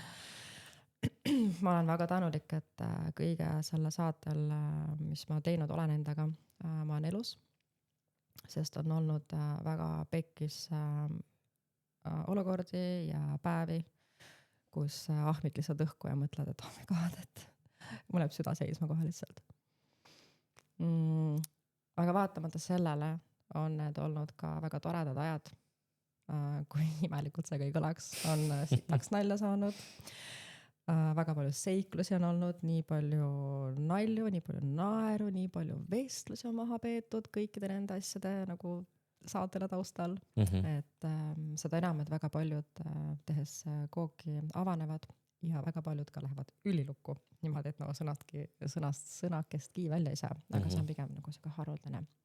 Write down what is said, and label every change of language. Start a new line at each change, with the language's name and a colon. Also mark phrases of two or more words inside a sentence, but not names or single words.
Estonian: Ma olen väga tänulik, et kõige selle saatel, mis ma teinud olen endaga, ma olen elus, sest on olnud väga pekkis olukordi ja päevi, kus ahmid lihtsalt õhku ja mõtled, et
English: oh my god,
Estonian: et mul läheb süda seisma kohe lihtsalt. Aga vaatamata sellele on need olnud ka väga toredad ajad, kui imelikult see kõik kõlaks, on sitaks nalja saanud, väga palju seiklusi on olnud, nii palju nalju, nii palju naeru, nii palju vestlusi on maha peetud kõikide nende asjade nagu saatele taustal, et seda enam, et väga paljud tehes kooki avanevad ja väga paljud ka lähevad ülilukku, niimoodi, et nagu sõnakestki välja ei saa, aga see on pigem nagu siuke haruldane.